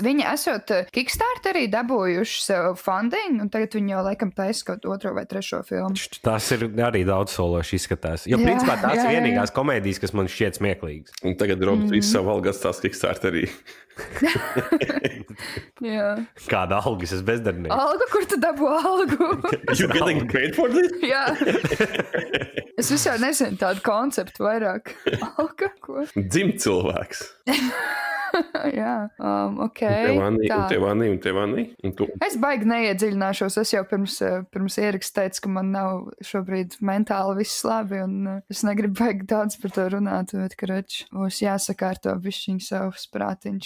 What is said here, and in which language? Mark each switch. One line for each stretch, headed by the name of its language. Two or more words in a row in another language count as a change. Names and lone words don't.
Latvian: Viņi esot Kickstarter arī dabūjuši sev funding, un tagad viņi jau laikam taisa kaut 2. vai 3. filmu. Tas ir arī daudz sološi izskatās. Jo principā tās ir vienīgās komēdijas, kas man šķiet smieklīgas. Un tagad Robs visu savu algu atstās Kickstarter arī. Kāda algas es bezdarbnieks? Alga, kur tu dabū algu?
English: You getting paid for this?
Latvian: Jā. Es vispār nezinu tādu konceptu vairāk. Alga, ko? Dzimt cilvēks. Jā, ok. Un tev Anī. Es baigi neiedziļināšos. Es jau pirms ieraksta teicu, ka man nav šobrīd mentāli viss labi, un es negribu baigi daudz par to runāt, bet, karoči, būs jāsakārto bišķiņ savs prātiņš.